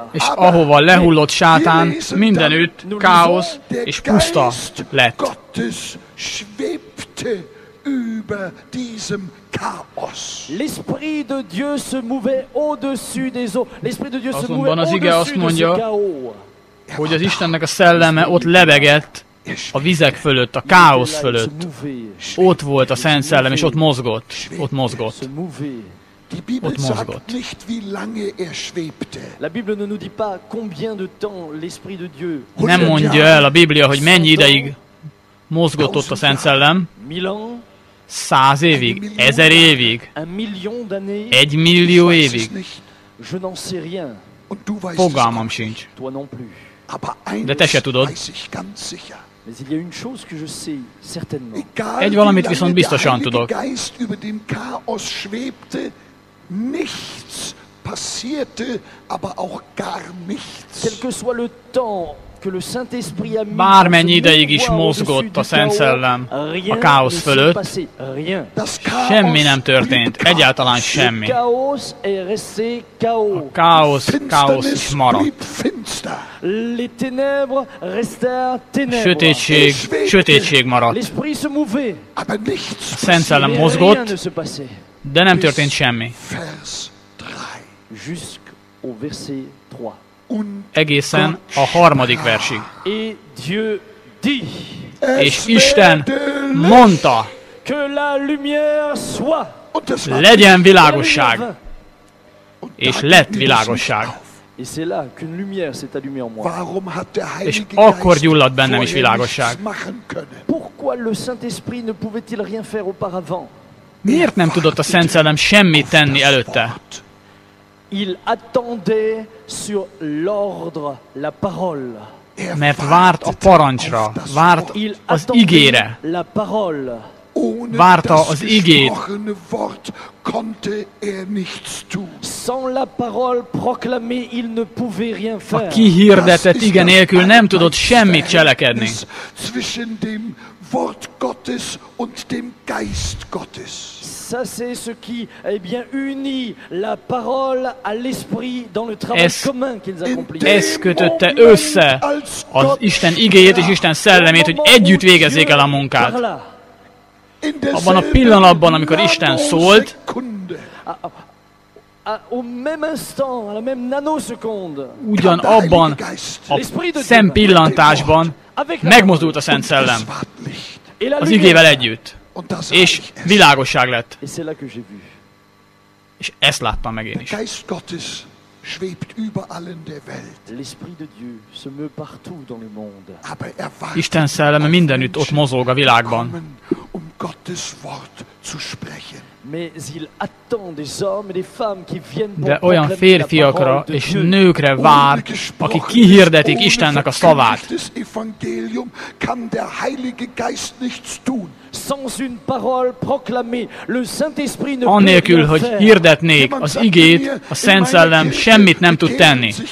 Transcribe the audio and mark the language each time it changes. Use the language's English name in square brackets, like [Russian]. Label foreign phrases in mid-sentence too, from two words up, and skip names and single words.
[Hungarian] És ahova lehullott Sátán, mindenütt káosz és puszta lett. [German] Gottes schwebte über diesem Chaos. [French] L'Esprit de Dieu se mouvait au-dessus des eaux. L'Esprit de Dieu se [Hungarian] Azonban [French] mouvait [Hungarian] az ige azt [French] au-dessus de ce [Hungarian] mondja, [French] chaos. [Hungarian] hogy az Istennek a szelleme ott lebegett a vizek fölött, a káosz [French] Il se [Hungarian] fölött. [French] mouvait, [Hungarian] Ott volt a Szent Szellem, és ott mozgott. Ott mozgott. [French] se mouvait. [German] Die Bibel [Hungarian] Und mozgott. [German] sagt nicht, wie lange er schwebte. [French] La Bible ne nous dit pas combien de temps l'Esprit de Dieu. [Hungarian] Nem mondja el a Biblia, hogy mennyi ideig mozgott ott a Szent Szellem. [French] 1000 ans, [Hungarian] 100 évig, 1000 évig, [French] 1 million d'années. [Hungarian] 1 millió [German] Ich weiß es [Hungarian] évig. [German] nicht. [French] Je n'en sais rien. [German] Und du weißt es [Hungarian] Fogalmam [German] auch [Hungarian] sincs. [German] nicht. [French] Toi non plus. [German] Aber [Hungarian] De te se [German] eines [Hungarian] tudod. [German] weiß ich ganz sicher. [French] Mais il y a une chose que je sais certainement. [German] Egal [Hungarian] Egy [German] wie [Hungarian] valamit [German] lange [Hungarian] viszont [German] der [Hungarian] biztosan [German] Heilige [Hungarian] tudok. [German] Geist über dem Chaos schwebte, nichts passierte, aber auch gar nichts. [French] Quel que soit le temps que le Saint-Esprit a mis [Hungarian] Bármennyi [French] pour se [Hungarian] ideig is [French] mouvoir [Hungarian] mozgott [French] au-dessus [Hungarian] a [French] du [Hungarian] Szent [French] chaos, [Hungarian] Szellem [French] rien [Hungarian] a káosz [French] ne s'est [Hungarian] fölött, [French] passé. Rien. [German] Das Chaos [Hungarian] semmi nem történt, [German] blieb [Hungarian] egyáltalán [German] Chaos. [Hungarian] semmi. [French] Le chaos est resté chaos. [Hungarian] Káosz is [German] Finsternis [Hungarian] maradt. [German] blieb finster. [French] Les ténèbres restèrent ténèbres. [Hungarian] Sötétség maradt. [French] L'Esprit se mouvait. [German] Aber nichts [Hungarian] A Szent Szellem [French] Mais rien [Hungarian] mozgott, [French] ne se passait. [Hungarian] de nem történt semmi. [German] Vers 3. [French] Jusqu'au verset 3. [German] Und [Hungarian] Egészen a 3. versig. [French] Et Dieu dit [Hungarian] És Isten mondta, [French] que la lumière soit. [German] und es war [Hungarian] legyen [French] La [Hungarian] világosság, [French] lumière vint. [German] und [Hungarian] és [German] da [Hungarian] lett [German] ging es nicht [Hungarian] világosság. [German] auf. [French] Et c'est là qu'une lumière s'est allumée en moi. [German] Warum hat der [Hungarian] És [German] Heilige [Hungarian] akkor [German] Geist [Hungarian] gyulladt bennem is [German] vorher [Hungarian] világosság. [German] nichts machen können? [French] Pourquoi le Saint-Esprit ne pouvait-il rien faire auparavant? [Hungarian] Miért nem tudott a Szent Szellem semmit tenni előtte? [French] Il attendait sur l'ordre, la parole. [German] Er [Hungarian] Mert várt a [German] wartete [Hungarian] parancsra, [German] auf das [Hungarian] várt [German] Wort. [French] Il [Hungarian] az [French] attendait [Hungarian] igére. [French] la parole. [German] Ohne [Hungarian] várta [German] das [Hungarian] az igét. [German] gesprochene Wort konnte er nichts tun. [French] Sans la parole proclamée, il ne pouvait rien [Hungarian] A [French] faire. [Hungarian] kihirdetett ige nélkül nem tudott semmit cselekedni. [German] Zwischen dem Wort Gottes und dem Geist Gottes. [French] Ça, c'est ce qui, eh bien, unit la parole à l'esprit dans le travail [Hungarian] Ez- [French] commun qu'ils accomplissent. [Hungarian] Ez kötötte össze az Isten igéjét és Isten szellemét, hogy együtt végezzék el a munkát. Abban a pillanatban, amikor Isten szólt, [French] Au même instant, à la même nanoseconde, [Hungarian] ugyanabban a szempillantásban megmozdult a Szent Szellem [French] et la [Hungarian] az [French] lumière. [Hungarian] igével együtt, és világosság lett. [French] Et c'est là que j'ai vu. [Hungarian] És ezt láttam meg én [German] Der [Hungarian] is. [German] Geist Gottes schwebt überall in der Welt. [French] L'esprit de Dieu se meut partout dans le monde. [German] Aber er wartet [Hungarian] Isten szelleme mindenütt ott mozog a világban. [German] kommen, um Gottes Wort zu sprechen. [Hungarian] De olyan férfiakra és nőkre vár, akik kihirdetik Istennek a szavát. Annélkül, hogy hirdetnék az igét, a Szent Szellem semmit nem tud tenni.